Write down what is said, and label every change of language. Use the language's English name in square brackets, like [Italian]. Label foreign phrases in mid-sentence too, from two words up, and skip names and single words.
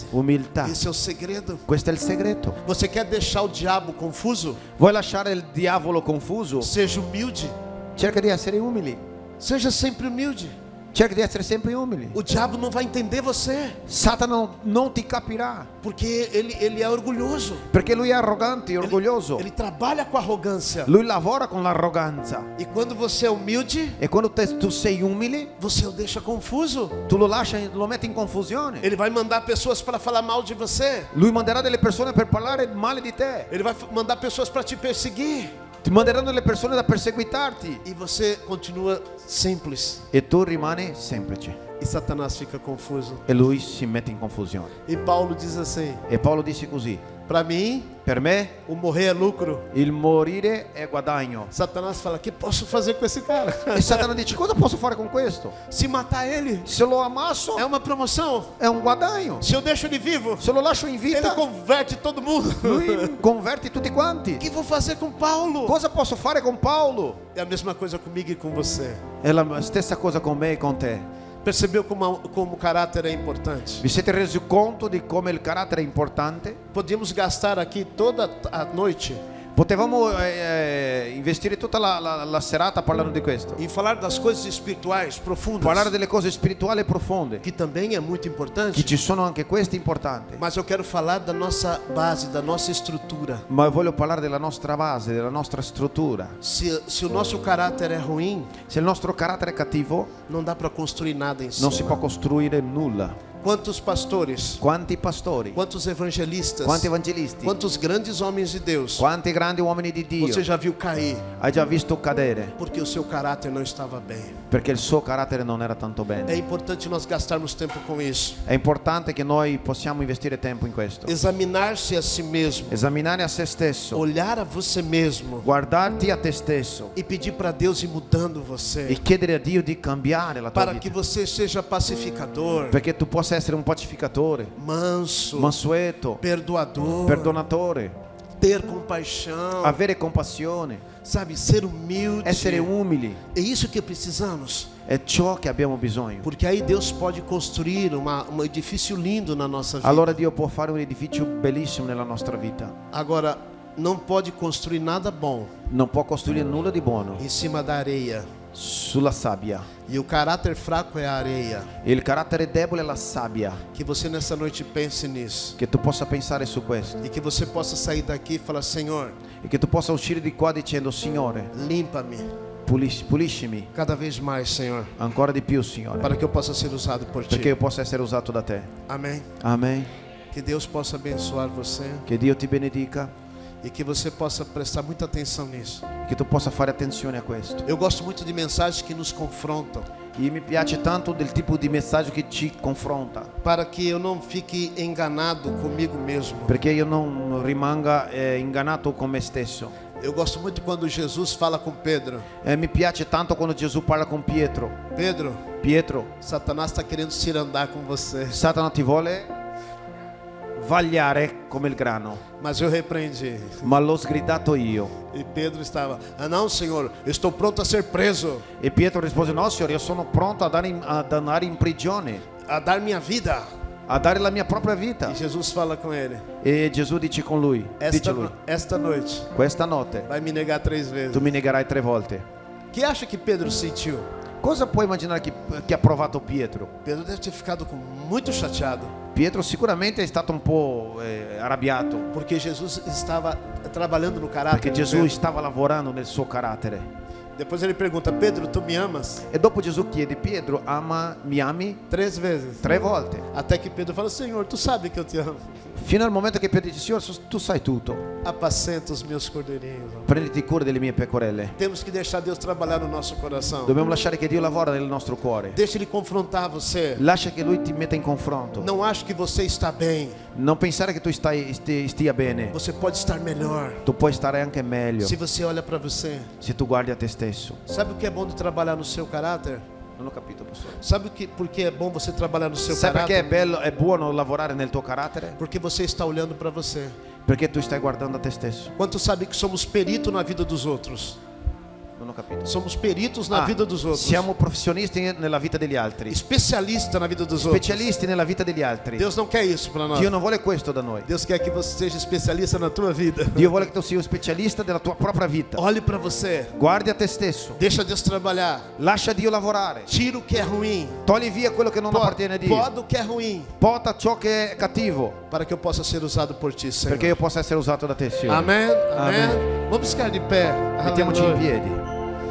[Italian] umiltà. [Portuguese] Esse é o segredo. [Italian] Questo è il segreto. [Portuguese] Você quer deixar o diabo confuso? [Italian] Vuoi lasciare il diavolo confuso? [Portuguese] Seja humilde. [Italian] Cerca di essere umili. [Portuguese] Seja sempre humilde. [Italian] Cerca di essere sempre umili. [Portuguese] O diabo não vai entender você, [Italian] Satana non ti capirà, [Portuguese] porque ele é orgulhoso. [Italian] perché lui è arrogante e orgoglioso. [Portuguese] Ele trabalha com arrogância. [Italian] Lui lavora con l'arroganza. [Portuguese] E quando você é humilde, [Italian] E quando tu sei umile, [Portuguese] você o deixa confuso. [Italian] tu lo lasci, lo metti in confusione. [Portuguese] Ele vai mandar pessoas para falar mal de você. [Italian] Lui manderà delle persone per parlare male di te. [Portuguese] Ele vai mandar pessoas para te perseguir. [Italian] Ti manderanno delle persone da perseguitarti. [Portuguese] E você continua simples. [Italian] E tu rimani semplice. [Portuguese] E Satanás fica confuso. [Italian] E lui si mette in confusione. [Portuguese] E Paulo diz assim: [Italian] E Paolo disse così: [Portuguese] Para mim, [Italian] Per me [Portuguese] o morrer é lucro. [Italian] il morire è guadagno. [Portuguese] Satanás fala: o que posso fazer com esse cara? [Italian] E Satana dice: cosa posso fare con questo? [Portuguese] Se matar ele, [Italian] Se lo ammasso [Portuguese] é uma promoção. [Italian] è un guadagno. [Portuguese] Se eu deixo ele vivo, [Italian] Se lo lascio in [Portuguese] ele [Italian] vita, [Portuguese] converte todo mundo. [Italian] lui converte tutti [Portuguese] O [Italian] quanti. [Portuguese] que vou fazer com Paulo? [Italian] Cosa posso fare con Paolo? [Portuguese] É a mesma coisa comigo e com você. [Italian] È la stessa cosa con me e con te. [Portuguese] Percebeu como o caráter é importante? [Italian] Vi siete resi conto di come il carattere è importante? [Portuguese] Podíamos gastar aqui toda a noite [Italian] Potevamo investire tutta la serata parlando di questo, [Portuguese] em falar das coisas espirituais profundas, [Italian] parlare delle cose spirituali profonde, [Portuguese] que também é muito [Italian] che [Portuguese] importante. [Italian] ci sono anche queste importanti. [Portuguese] Mas eu quero falar da nossa base, da nossa estrutura. [Italian] Ma voglio parlare della nostra base, della nostra struttura. [Portuguese] Se o nosso caráter é ruim, [Italian] Se il nostro carattere è cattivo, [Portuguese] não dá para construir nada em [Italian] non si può [Portuguese] cima. [Italian] costruire nulla. [Portuguese] Quantos pastores, [Italian] Quanti pastori, [Portuguese] quantos evangelistas, [Italian] quanti evangelisti, [Portuguese] quantos grandes homens de Deus [Italian] quanti grandi uomini di Dio [Portuguese] você já viu cair [Italian] hai già visto cadere [Portuguese] porque o seu caráter não estava bem? [Italian] perché il suo carattere non era tanto [Portuguese] É [Italian] bene. [Portuguese] importante nós gastarmos tempo com isso. [Italian] È importante che noi possiamo investire tempo in questo. [Portuguese] Examinar-se a si mesmo, [Italian] Esaminare a se stesso, [Portuguese] olhar a você mesmo [Italian] guardarti a te stesso [Portuguese] e pedir para Deus ir mudando [Italian] e [Portuguese] você, [Italian] chiedere a Dio di cambiare la tua [Portuguese] para que [Italian] vita, [Portuguese] você seja pacificador, [Italian] perché tu possa essere un pacificatore, [Portuguese] manso, [Italian] mansueto, [Portuguese] perdoador, [Italian] perdonatore, [Portuguese] ter compaixão, [Italian] avere compassione, [Portuguese] sabe, ser humilde. [Italian] essere umili. [Portuguese] É isso que precisamos, [Italian] È ciò che abbiamo bisogno. [Portuguese] porque aí Deus pode construir um edifício lindo na nossa vida. [Italian] Allora Dio può fare un edificio bellissimo nella nostra vita. [Portuguese] Agora, não pode construir nada bom [Italian] Non può costruire nulla di buono [Portuguese] em cima da areia. [Italian] sulla sabbia. [Portuguese] E o caráter fraco é a areia. [Italian] Il carattere debole è la sabbia. [Portuguese] Que você nessa noite pense nisso. [Italian] Che tu possa pensare su questo [Portuguese] E que você possa sair daqui e falar: Senhor, [Italian] e che tu possa uscire di qua dicendo: Signore, [Portuguese] limpa-me [Italian] puliscimi [Portuguese] cada vez mais, Senhor, [Italian] ancora di più, Signore, [Portuguese] para que eu possa ser usado por Ti. [Italian] perché io possa essere usato da te. [Portuguese] Amém. [Italian] Amen. [Portuguese] Que Deus possa abençoar você [Italian] Che Dio ti benedica, [Portuguese] e que você possa prestar muita atenção nisso. [Italian] che tu possa fare attenzione a questo. [Portuguese] Eu gosto muito de mensagens que nos confrontam, [Italian] E mi piace tanto del tipo di messaggio che ci confronta, [Portuguese] para que eu não fique enganado comigo mesmo. [Italian] perché io non rimanga ingannato con me stesso. [Portuguese] Eu gosto muito quando Jesus fala com Pedro: [Italian] Mi piace tanto quando Gesù parla con Pietro. [Portuguese] Pedro, [Italian] Pietro, [Portuguese] Satanás está querendo cirandar com você, [Italian] Satana ti vuole vagliare come il grano, [Portuguese] mas eu repreendi. [Italian] ma l'ho sgridato io. [Portuguese] E Pedro estava: ah não, Senhor, eu estou pronto a ser preso, [Italian] E Pietro rispose: no, Signore, io sono pronto ad andare in prigione, [Portuguese] a dar minha vida. [Italian] a dare la mia propria vita. [Portuguese] E Jesus fala com ele: [Italian] E Gesù dice con lui, dice lui: [Portuguese] esta noite [Italian] questa notte [Portuguese] vai me negar 3 vezes. [Italian] tu mi negherai 3 volte. [Portuguese] Que acha que Pedro sentiu? [Italian] Cosa puoi immaginare che ha provato Pietro? [Portuguese] Pedro deve ter ficado muito chateado, [Italian] Pietro sicuramente è stato un po' arrabbiato, [Portuguese] porque Jesus estava trabalhando no caráter. [Italian] perché [Portuguese] de [Italian] Gesù [Portuguese] Pedro. [Italian] stava lavorando nel suo carattere. [Portuguese] Depois ele pergunta: Pedro, tu me amas? [Italian] E dopo Gesù chiede: Pietro, mi ami? [Portuguese] 3 vezes. [Italian] 3 volte. [Portuguese] Até que Pedro fala: Senhor, tu sabe que eu te amo. [Italian] Fino al momento che Pietro dice: Signore, tu sai tutto, [Portuguese] Apacenta os meus cordeirinhos. [Italian] prenditi cura delle mie pecorelle. [Portuguese] Temos que deixar Deus trabalhar no nosso coração. [Italian] Dobbiamo lasciare che Dio lavora nel nostro cuore. [Portuguese] Deixa Ele confrontar você. [Italian] Lascia che Lui ti metta in confronto. [Portuguese] Não acho que você está bem. [Italian] Non pensare che tu stia bene. [Portuguese] Você pode estar melhor [Italian] Tu puoi stare anche meglio [Portuguese] se você olha para você. [Italian] se tu guardi a te stesso. [Portuguese] Sabe o que é bom de trabalhar no seu caráter? [Italian] Non ho capito, pastore. [Portuguese] Sabe por que é bom você trabalhar no seu [Italian] Sai perché [Portuguese] caráter? [Italian] è buono lavorare nel tuo carattere? [Portuguese] Porque você está olhando para você. [Italian] Perché tu stai guardando a te stesso. [Portuguese] Quantos sabem que somos peritos na vida dos outros? [Italian] Non ho capito. [Portuguese] Somos peritos na vida dos outros. [Italian] Siamo professionisti nella vita degli altri. [Portuguese] Especialista na vida dos outros. [Italian] Specialisti nella vita degli altri. [Portuguese] Deus não quer isso para nós. [Italian] Dio non vuole questo da noi. [Portuguese] Deus quer que você seja especialista na tua vida. [Italian] Dio vuole che tu sia un specialista della tua propria vita. [Portuguese] Olhe para você. [Italian] Guardi a te stesso. [Portuguese] Deixa Deus trabalhar. [Italian] Lascia Dio lavorare. [Portuguese] Tira o que é ruim. [Italian] Togli via quello che non appartiene a Dio. [Portuguese] Poda o que é ruim. [Italian] Porta ciò che è cattivo, [Portuguese] Para que eu possa ser usado por ti, Senhor. [Italian] perché io possa essere usato da te, Signore. [Portuguese] Amém. Amém. Amém. Vamos ficar de pé. [Italian] Mettiamoci in [Portuguese] Aleluia. [Italian] piedi.